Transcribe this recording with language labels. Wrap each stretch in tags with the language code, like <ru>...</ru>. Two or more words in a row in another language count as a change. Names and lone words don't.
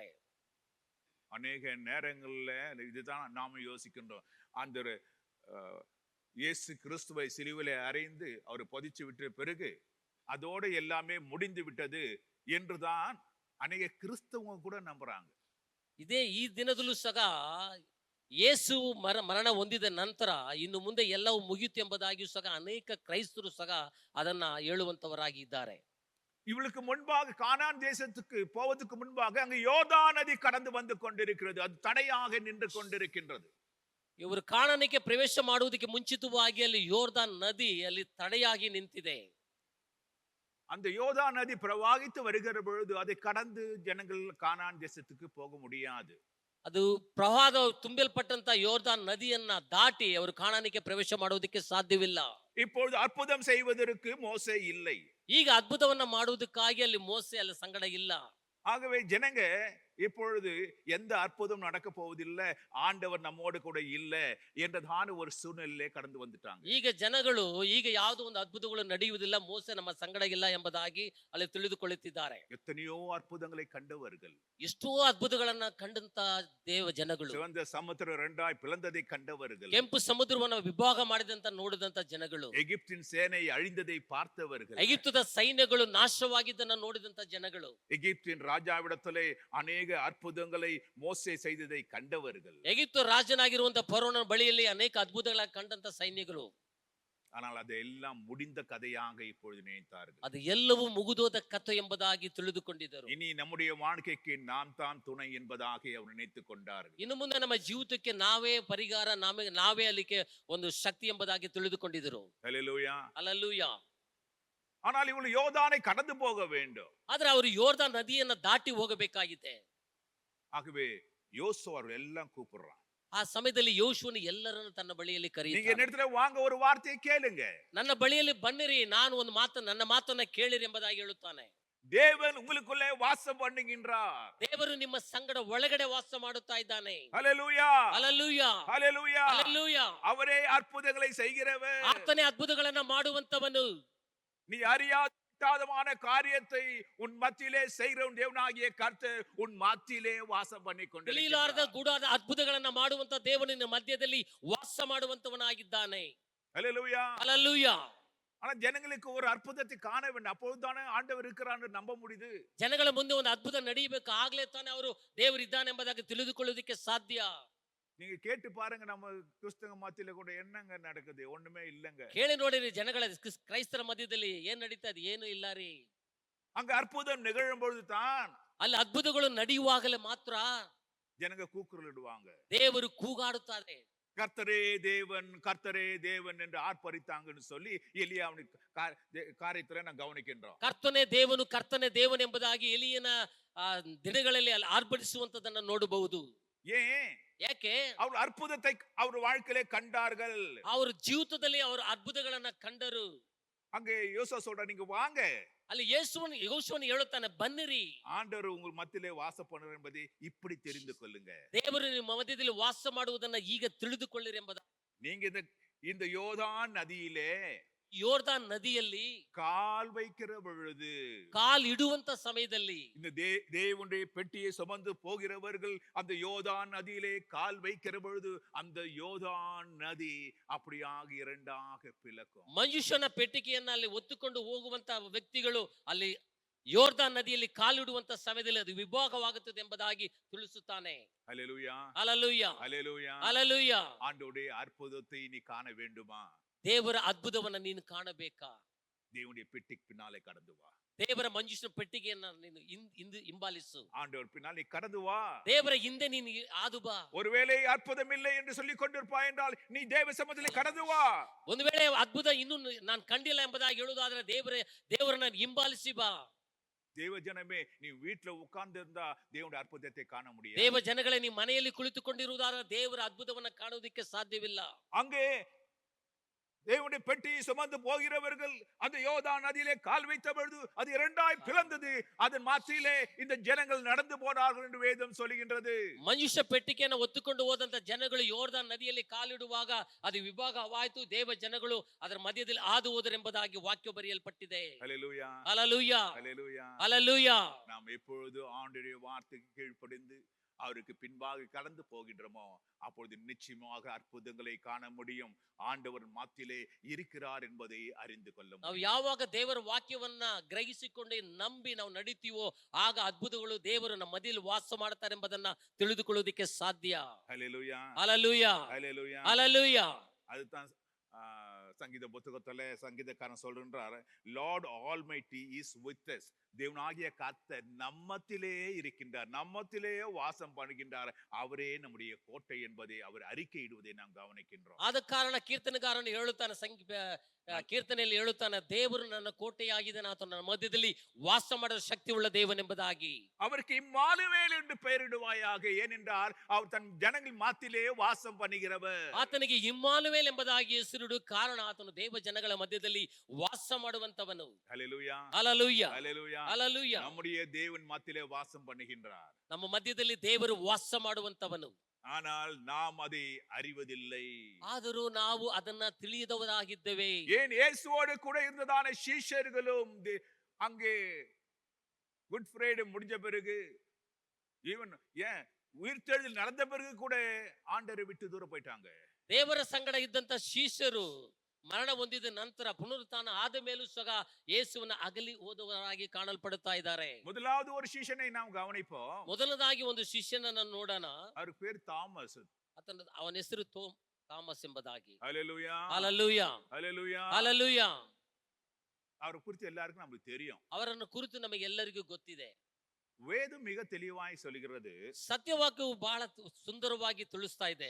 <ta>அநேக நேரங்கள்ல இதுதான் நாம யோசிக்கின்றோம். அந்த இயேசு கிறிஸ்துவை சிலுவையிலே அறைந்து அவர் பொதிச்சு விட்ட பிறகு அதோடு எல்லாமே முடிந்து விட்டது என்றுதான் அநேக கிறிஸ்தவங்க கூட நம்புறாங்க.</ta> <kn>ಇದೇ ಈ ದಿನದಲ್ಲೂ ಸಹ ಯೇಸು ಮರಣ ಹೊಂದಿದ ನಂತರ ಇನ್ನು ಮುಂದೆ ಎಲ್ಲವೂ ಮುಗಿಯುತ್ತೆ ಎಂಬುದಾಗಿಯೂ ಸಹ ಅನೇಕ ಕ್ರೈಸ್ತರು ಸಹ ಅದನ್ನ ಹೇಳುವಂತವರಾಗಿ ಇದ್ದಾರೆ.</kn> <ta>இவளுக்கு முன்பாக கானான் தேசத்துக்கு போவதற்கு முன்பாக அங்கு யோர்தான் நதி கடந்து வந்து கொண்டிருக்கிறது. அது தடையாக நின்று கொண்டிருக்கின்றது.</ta> <kn>ಇವರು ಕಾನಾನಕ್ಕೆ ಪ್ರವೇಶ ಮಾಡುವುದಕ್ಕೆ ಮುಂಚಿತವಾಗಿ ಅಲ್ಲಿ ಯೋರ್ದಾನ್ ನದಿ ಅಲ್ಲಿ ತಡೆಯಾಗಿ ನಿಂತಿದೆ.</kn> <ta>அந்த யோர்தான் நதி பிரவாகித்து வருகிற பொழுது அதை கடந்து ஜனங்கள் கானான் தேசத்துக்கு போக முடியாது.</ta> <kn>ಅದು ಪ್ರವಾಹ ತುಂಬಲ್ಪಟ್ಟಂತ ಯೋರ್ದಾನ್ ನದಿಯನ್ನ ದಾಟಿ ಅವರು ಕಾನಾನಕ್ಕೆ ಪ್ರವೇಶ ಮಾಡುವುದಕ್ಕೆ ಸಾಧ್ಯವಿಲ್ಲ.</kn> <ta>இப்பொழுது அற்புதம் செய்வதற்கு மோசே இல்லை.</ta> <kn>ಈಗ ಅದ್ಭುತವನ್ನ ಮಾಡುವುದಕ್ಕಾಗಿ ಅಲ್ಲಿ ಮೋಸೆ ಅಲ್ಲಿ ಸಂಗಡ ಇಲ್ಲ.</kn> <ta>ஆகவே ஜனங்க இப்பொழுது எந்த அற்புதம் நடக்க போவதில்லை, ஆண்டவர் நம்மோடு கூட இல்லை என்றதான ஒரு சூழ்நிலையிலே கடந்து வந்துட்டாங்க.</ta> <kn>ಈಗ ಜನಗಳು ಈಗ ಯಾವುದೋ ಒಂದು ಅದ್ಭುತಗಳು ನಡೆಯುವುದಿಲ್ಲ, ಮೋಸೆ ನಮ್ಮ ಸಂಗಡ ಇಲ್ಲ ಎಂಬುದಾಗಿ ಅಲ್ಲಿ ತಿಳಿದುಕೊಳ್ಳುತ್ತಿದ್ದಾರೆ.</kn> <ta>எத்தனையோ அற்புதங்களை கண்டவர்கள்,</ta> <kn>ಎಷ್ಟೋ ಅದ್ಭುತಗಳನ್ನ ಕಂಡಂತ ಜನಗಳು,</kn> <ta>சிவந்த சமுத்திரம் இரண்டாய் பிளந்ததை கண்டவர்கள்,</ta> <kn>ಕೆಂಪು ಸಮುದ್ರವನ್ನು ವಿಭಾಗ ಮಾಡಿದಂತ ನೋಡಿದಂತ ಜನಗಳು,</kn> <ta>எகிப்தின் சேனை அழிந்ததை பார்த்தவர்கள்,</ta> <kn>ಐಗುಪ್ತದ ಸೈನ್ಯಗಳು ನಾಶವಾಗಿದ್ದನ್ನ ನೋಡಿದಂತ ಜನಗಳು,</kn> <ta>எகிப்தின் ராஜாவிடத்திலே அநேக அற்புதங்களை மோசே செய்ததை கண்டவர்கள்.</ta> <kn>ಎಗಿಪ್ತ ರಾಜನಾಗಿರುವಂತ ಫರೋನ ಬಳಿಯಲ್ಲಿ ಅನೇಕ ಅದ್ಭುತಗಳ ಕಂಡಂತ ಸೈನ್ಯಗಳು.</kn> <ta>ஆனால் அதெல்லாம் முடிந்த கதையாக இப்பொழுது நினைத்தார்கள்.</ta> <kn>ಅದು ಎಲ್ಲವೂ ಮುಗಿದೋದ ಕಥೆ ಎಂಬುದಾಗಿ ತಿಳಿದುಕೊಂಡಿದ್ದರು.</kn> <ta>இனி நம்முடைய வாழ்க்கைக்கு நாம் தான் துணை என்பதாக அவர் நினைத்துக் கொண்டார்கள்.</ta> <kn>ಇನ್ನು ಮುಂದೆ ನಮ್ಮ ಜೀವಿತಕ್ಕೆ ನಾವೇ ಪರಿಹಾರ, ನಾವೇ ಅಲ್ಲಿಗೆ ಒಂದು ಶಕ್ತಿ ಎಂಬುದಾಗಿ ತಿಳಿದುಕೊಂಡಿದ್ದರು.</kn> <ta>ஹல்லேலூயா.</ta> <kn>ಹಲ್ಲೆಲೂಯಾ.</kn> <ta>ஆனால் இவಳು யோர்தானை கடந்து போக வேண்டும்.</ta> <kn>ಆದ್ರೆ ಅವರು ಯೋರ್ದಾನ್ ನದಿಯನ್ನ ದಾಟಿ ಹೋಗಬೇಕಾಗಿದೆ.</kn> <ta>ஆகவே யோசுவா அவர்கள் எல்லாம் கூப்பிடுறான்.</ta> <kn>ಆ ಸಮಯದಲ್ಲಿ ಯೋಶುವನು ಎಲ್ಲರನ್ನು ತನ್ನ ಬಳಿಯಲ್ಲಿ</kn> <ta>நீங்க</ta> <kn>ಕರೆಯುತ್ತಾನೆ.</kn> <ta>என்னிடத்துல வாங்க, ஒரு வார்த்தையை கேளுங்க.</ta> <kn>ನನ್ನ ಬಳಿಯಲ್ಲಿ ಬನ್ನಿರಿ, ನಾನು ಒಂದು ನನ್ನ ಮಾತನ್ನ ಕೇಳಿರಿ ಎಂಬುದಾಗಿ ಹೇಳುತ್ತಾನೆ.</kn> <ta>தேவன் உங்களுக்குள்ளே வாசம் பண்ணுகின்றார்.</ta> <kn>ದೇವರು ನಿಮ್ಮ ಸಂಗಡ ಒಳಗಡೆ ವಾಸ ಮಾಡುತ್ತಾ ಇದ್ದಾನೆ.</kn> <ta>ஹல்லேலூயா.</ta> <kn>ಹಲ್ಲೆಲೂಯಾ.</kn> <ta>ஹல்லேலூயா.</ta> <kn>ಹಲ್ಲೆಲೂಯಾ.</kn> <ta>அவரே அற்புதங்களை செய்கிறவர்.</ta> <kn>ಆತನೇ ಅದ್ಭುತಗಳನ್ನ ಮಾಡುವಂತವನು.</kn> <ta>நீ அறியாத காரியத்தை உன் மத்தியிலே செய்கிற உன் தேவனாகிய கர்த்தர் உன் மத்தியிலே வாசம் பண்ணி</ta> <kn>ತಿಳಿಲಾರದ</kn> <ta>கொண்டிருக்கிறார்.</ta> <kn>ಗೂಢಾದ ಅದ್ಭುತಗಳನ್ನ ಮಾಡುವಂತ ದೇವನಿನ ಮಧ್ಯದಲ್ಲಿ ವಾಸ ಮಾಡುವಂತವನಾಗಿದ್ದಾನೆ.</kn> <ta>ஹல்லேலூயா.</ta> <kn>ಹಲ್ಲೆಲೂಯಾ.</kn> <ta>ஆனா ஜனங்களுக்கு ஒரு அற்புதத்தை காண வேண்டும். அப்பொழுதுதானே ஆண்டவர் இருக்கிறான்னு நம்ப முடியுது.</ta> <kn>ಜನಗಳ ಮುಂದೆ ಒಂದು ಅದ್ಭುತ ನಡೆಯಬೇಕು, ಆಗ್ಲೇ ತಾನೇ ಅವರು ದೇವರು ಇದ್ದಾನೆ ಎಂಬುದಾಗಿ ತಿಳಿದುಕೊಳ್ಳುವುದಕ್ಕೆ ಸಾಧ್ಯ.</kn> <ta>நீங்க கேட்டு பாருங்க, நம்ம கிறிஸ்தவ மத்தியில கூட என்னங்க நடக்குது? ஒண்ணுமே இல்லங்க.</ta> <kn>ಕೇಳಿ ನೋಡಿರಿ, ಜನಗಳ ಕ್ರೈಸ್ತರ ಮಧ್ಯದಲ್ಲಿ ಏನ್ ನಡೀತಾ ಇದೆ? ಏನು ಇಲ್ಲ ರೀ.</kn> <ta>அங்க அற்புதம் நிகழும் பொழுது தான்</ta> <kn>ಅಲ್ಲಿ ಅದ್ಭುತಗಳು ನಡೆಯುವಾಗಲೇ ಮಾತ್ರ</kn> <ta>ஜனங்க கூக்குரலிடுவாங்க.</ta> <kn>ದೇವರು ಕೂಗಾಡುತ್ತಾರೆ.</kn> <ta>கர்த்தரே தேவன், கர்த்தரே தேவன் என்று ஆர்ப்பரித்தாங்கன்னு சொல்லி எலியாவின் காரியத்துல நான் கவனிக்கின்றோம்.</ta> <kn>ಕರ್ತನೇ ದೇವನು, ಕರ್ತನೇ ದೇವನು ಎಂಬುದಾಗಿ ಎಲಿಯನ ದಿನಗಳಲ್ಲಿ ಅಲ್ಲಿ ಆರ್ಭಟಿಸುವಂತದನ್ನ ನೋಡಬಹುದು.</kn> <ta>ஏன்?</ta> <kn>ಯಾಕೆ?</kn> <ta>அவர் அற்புதத்தை அவர் வாழ்க்கையிலே கண்டார்கள்.</ta> <kn>ಅವ್ರ ಜೀವಿತದಲ್ಲಿ ಅವರು ಅದ್ಭುತಗಳನ್ನ ಕಂಡರು.</kn> <ta>அங்கே யோசுவா சொல்ற, நீங்க வாங்க,</ta> <kn>ಅಲ್ಲಿ ಯೋಶುವನು ಹೇಳುತ್ತಾನೆ, ಬನ್ನಿರಿ,</kn> <ta>ஆண்டவர் உங்கள் மத்தியிலே வாசம் பண்ணுவார் என்பதை இப்படி தெரிந்து கொள்ளுங்க.</ta> <kn>ದೇವರು ನಿಮ್ಮ ಮಧ್ಯದಲ್ಲಿ ವಾಸ ಮಾಡುವುದನ್ನ ಈಗ ತಿಳಿದುಕೊಳ್ಳಿರಿ ಎಂಬುದ.</kn> <ta>நீங்க இந்த யோர்தான் நதியிலே</ta> <kn>ಯೋರ್ದಾನ್ ನದಿಯಲ್ಲಿ</kn> <ta>கால் வைக்கிற பொழுது,</ta> <kn>ಕಾಲ್ ಇಡುವಂತ ಸಮಯದಲ್ಲಿ</kn> <ta>இந்த தேவனுடைய பெட்டியை சுமந்து போகிறவர்கள் அந்த யோர்தான் நதியிலே கால் வைக்கிற பொழுது அந்த யோர்தான் நதி அப்படியாக இரண்டாக பிளக்கும்.</ta> <kn>ಮನುಷ್ಯನ ಪೆಟ್ಟಿಗೆಯನ್ನ ಅಲ್ಲಿ ಒತ್ತುಕೊಂಡು ಹೋಗುವಂತ ವ್ಯಕ್ತಿಗಳು ಅಲ್ಲಿ ಯೋರ್ದಾನ್ ನದಿಯಲ್ಲಿ ಕಾಲಿಡುವಂತ ಸಮಯದಲ್ಲಿ ಅದು ವಿಭಾಗವಾಗುತ್ತದೆ ಎಂಬುದಾಗಿ ತಿಳಿಸುತ್ತಾನೆ.</kn> <ta>ஹல்லேலூயா.</ta> <kn>ಹಲ್ಲೆಲೂಯಾ.</kn> <ta>ஹல்லேலூயா.</ta> <kn>ಹಲ್ಲೆಲೂಯಾ.</kn> <ta>ஆண்டவருடைய அற்புதத்தை நீ காண வேண்டுமா?</ta> <kn>ದೇವರ ಅದ್ಭುತವನ್ನ ನೀನು ಕಾಣಬೇಕಾ?</kn> <ta>தேவனுடைய பெட்டிக்கு பின்னாலே கடந்து வா.</ta> <kn>ದೇವರ ಮಂಜುಷನ ಪೆಟ್ಟಿಗೆಯನ್ನ ನೀನು ಹಿಂಬಾಲಿಸು.</kn> <ta>ஆண்டவர் பின்னால் நீ கடந்து வா.</ta> <kn>ದೇವರ ಹಿಂದೆ ನೀನು ಹಾದು ಬಾ.</kn> <ta>ஒருவேளை அற்புதம் இல்லை என்று சொல்லிக் கொண்டிருப்பாய் என்றால் நீ தேவ சமூகத்தில் கடந்து வா.</ta> <kn>ಒಂದು ವೇಳೆ ಅದ್ಭುತ ಇನ್ನೂ ನಾನು ಕಂಡಿಲ್ಲ ಎಂಬುದಾಗಿ ಹೇಳುವುದಾದ್ರೆ ದೇವರನ್ನ ಹಿಂಬಾಲಿಸಿ ಬಾ.</kn> <ta>தேவ ஜனமே, நீ வீட்டுல உட்கார்ந்து இருந்தா தேவனுடைய அற்புதத்தை காண முடியாது.</ta> <kn>ದೇವ ಜನಗಳೇ, ನೀವು ಮನೆಯಲ್ಲಿ ಕುಳಿತುಕೊಂಡಿರುವುದಾದ್ರೆ ದೇವರ ಅದ್ಭುತವನ್ನ ಕಾಣುವುದಕ್ಕೆ ಸಾಧ್ಯವಿಲ್ಲ.</kn> <ta>அங்கே தேவனுடைய பெட்டியை சுமந்து போகிறவர்கள் அந்த யோர்தான் நதியிலே கால் வைத்த பொழுது அது இரண்டாய் பிளந்தது. அதன் மத்தியிலே இந்த ஜனங்கள் நடந்து போனார்கள் என்று வேதம் சொல்லுகின்றது.</ta> <kn>ಮನುಷ್ಯ ಪೆಟ್ಟಿಗೆಯನ್ನು ಒತ್ತುಕೊಂಡು ಹೋದಂತ ಜನಗಳು ಯೋರ್ದಾನ್ ನದಿಯಲ್ಲಿ ಕಾಲಿಡುವಾಗ ಅದು ವಿಭಾಗವಾಯಿತು. ದೇವ ಜನಗಳು ಅದರ ಮಧ್ಯದಲ್ಲಿ ಹಾದು ಹೋದರೆಂಬುದಾಗಿ ವಾಕ್ಯ ಬರೆಯಲ್ಪಟ್ಟಿದೆ.</kn> <ta>ஹல்லேலூயா.</ta> <kn>ಹಲ್ಲೆಲೂಯಾ.</kn> <ta>ஹல்லேலூயா.</ta> <kn>ಹಲ್ಲೆಲೂಯಾ.</kn> <ta>நாம் எப்பொழுது ஆண்டவருடைய வார்த்தைக்கு கீழ்ப்படிந்து அவருக்கு பின்பாக கடந்து போகின்றோமோ அப்பொழுது நிச்சயமாக அற்புதங்களை காண முடியும். ஆண்டவர் மாத்திலே இருக்கிறார் என்பதை அறிந்து கொள்ள</ta> <kn>ನಾವು</kn> <ta>முடியும்.</ta> <kn>ಯಾವಾಗ ದೇವರ ವಾಕ್ಯವನ್ನ ಗ್ರಹಿಸಿಕೊಂಡು ನಂಬಿ ನಾವು ನಡೀತೀವೋ ಆಗ ಅದ್ಭುತಗಳು ದೇವರು ನಮ್ಮ ಮಧ್ಯದಲ್ಲಿ ವಾಸ ಮಾಡ್ತಾರೆ ಎಂಬುದನ್ನ ತಿಳಿದುಕೊಳ್ಳುವುದಕ್ಕೆ ಸಾಧ್ಯ.</kn> <ta>ஹல்லேலூயா,</ta> <kn>ஹalleluya,</kn> <ta>ஹல்லேலூயா.</ta> <kn>ஹalleluya.</kn> <ta>அதுதான் சங்கீத புத்தகத்துல சங்கீதக்காரன் சொல்றார்,</ta> <en>Lord Almighty is with us.</en> <ta>தேவனாகிய கர்த்தர் நம்மத்திலே இருக்கின்றார், நம்மத்திலே வாசம் பண்ணுகின்றார். அவரே நம்முடைய கோட்டை என்பதை அவர் அறிக்கையிடுவதை நாம் கவனிக்கின்றோம்.</ta> <kn>ಆದ ಕಾರಣ ಕೀರ್ತನೆಗಾರನು ಹೇಳುತ್ತಾನೆ ಕೀರ್ತನೆಯಲ್ಲಿ ಹೇಳುತ್ತಾನೆ, ದೇವರು ನನ್ನ ಕೋಟೆಯಾಗಿದ್ದಾನೆ, ಆತ ನನ್ನ ಮಧ್ಯದಲ್ಲಿ ವಾಸ ಮಾಡಲು ಶಕ್ತಿ ಉಳ್ಳ ದೇವನೆಂಬುದಾಗಿ.</kn> <ta>அவருக்கு இம்மானுவேல் என்று பெயரிடுவாயாக, ஏனென்றால் அவர் தன் ஜனங்கள் மாத்திலே வாசம் பண்ணுகிறவர்.</ta> <kn>ಆತನಿಗೆ ಇಮ್ಮಾನುವೇಲ್ ಎಂಬುದಾಗಿ ಹೆಸರಿಡು, ಕಾರಣ ಆತನು ದೇವ ಜನಗಳ ಮಧ್ಯದಲ್ಲಿ ವಾಸ ಮಾಡುವಂತವನು.</kn> <ta>ஹல்லேலூயா,</ta> <kn>ಹalleluya,</kn> <ta>ஹல்லேலூயா.</ta> <kn>ಹalleluya.</kn> <ta>நம்முடைய தேவன் மாத்திலே வாசம் பண்ணுகின்றார்.</ta> <kn>ನಮ್ಮ ಮಧ್ಯದಲ್ಲಿ ದೇವರು ವಾಸ ಮಾಡುವಂತವನು.</kn> <ta>ஆனால் நாம் அதை அறிவதில்லை.</ta> <kn>ಆದರೂ ನಾವು ಅದನ್ನ ತಿಳಿಯದವರಾಗಿದ್ದೇವೆ.</kn> <ta>ஏன் இயேசுவோடு கூட இருந்ததான சீஷர்களும் அங்கே குட் ஃப்ரைடே முடிஞ்ச பிறகு, ஈவன் ஏன் உயிர்த்தெழுதல் நடந்த பிறகு கூட ஆண்டவரை விட்டு தூர போயிட்டாங்க.</ta> <kn>ದೇವರ ಸಂಗಡ ಇದ್ದಂತ ಶಿಷ್ಯರು ಮರಣ ಹೊಂದಿದ ನಂತರ ಪುನರುತ್ಥಾನ ಆದ ಮೇಲೂ ಸಹ ಯೇಸುವನ್ನ ಅಗಲಿ ಹೋದವರಾಗಿ ಕಾಣಲ್ಪಡುತ್ತಾ ಇದ್ದಾರೆ.</kn> <ta>முதலாவது ஒரு சீஷனை நாம் கவனிப்போம்.</ta> <kn>ಮೊದಲದಾಗಿ ಒಂದು ಶಿಷ್ಯನನ್ನು ನೋಡೋಣ.</kn> <ta>அவர் பேர் தாமஸ்.</ta> <kn>ಅವನ ಹೆಸರು ಥಾಮಸ್ ಎಂಬುದಾಗಿ.</kn> <ta>ஹல்லேலூயா,</ta> <kn>ಹalleluya,</kn> <ta>ஹல்லேலூயா.</ta> <kn>ಹalleluya.</kn> <ta>அவரை குறித்து எல்லாருக்கும் நமக்கு தெரியும்.</ta> <kn>ಅವರನ್ನು ಕುರಿತು ನಮಗೆಲ್ಲರಿಗೂ ಗೊತ್ತಿದೆ.</kn> <ta>வேதம் மிக தெளிவாய் சொல்கிறது.</ta> <kn>ಸತ್ಯವಾಕ್ಯವು ಬಹಳ ಸುಂದರವಾಗಿ ತಿಳಿಸ್ತಾ ಇದೆ.</kn>